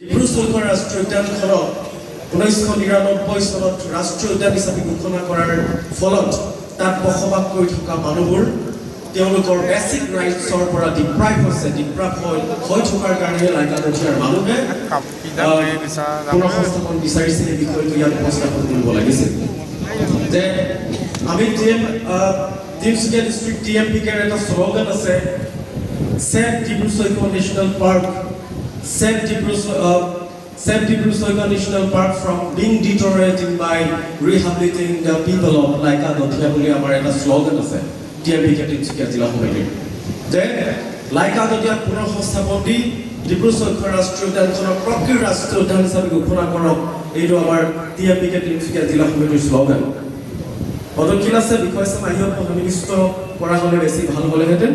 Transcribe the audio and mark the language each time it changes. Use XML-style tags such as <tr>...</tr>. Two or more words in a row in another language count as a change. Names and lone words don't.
<as>চৈখোৱা ৰাষ্ট্ৰীয় উদ্যানখনক 1999 চনত ৰাষ্ট্ৰীয় উদ্যান হিচাপে ঘোষণা কৰাৰ ফলত তাত বসবাস কৰি থকা মানুহবোৰ তেওঁলোকৰ</as> <en>basic rights</en> <as>পৰা ডিপ্ৰাইভ হৈ থকাৰ কাৰণে লাইকা দঠিয়াৰ মানুহে পুনঃসংস্থাপন বিচাৰিছে। এই বিষয়টো ইয়াত উপস্থাপন কৰিব লাগিছিল যে আমি তিনিচুকীয়া ডিষ্ট্ৰিক্ট TMPKৰ এটা শ্লোগান আছে,</as> <en>Save Dibru Soikho National Park, Save Dibru Soikho National Park from being deteriorating by rehabilitating the people of Laika Dothia</en> <as>বুলি আমাৰ এটা শ্লোগান আছে TMPK তিনিচুকীয়া জিলা সমিতিৰ, যে লাইকা দঠিয়াক পুনঃসংস্থাপন দি ডিব্ৰু চৈখোৱা ৰাষ্ট্ৰীয় উদ্যানখনক প্ৰকৃত ৰাষ্ট্ৰীয় উদ্যান হিচাপে ঘোষণা কৰক, এইটো আমাৰ TMPK তিনিচুকীয়া জিলা সমিতিৰ শ্লোগান। পদক্ষেপ আছে, বিষয় আছে, মাহিয়ক সন্নিবিষ্ট কৰা হ'লে বেছি ভাল হ'লেহেঁতেন।</as>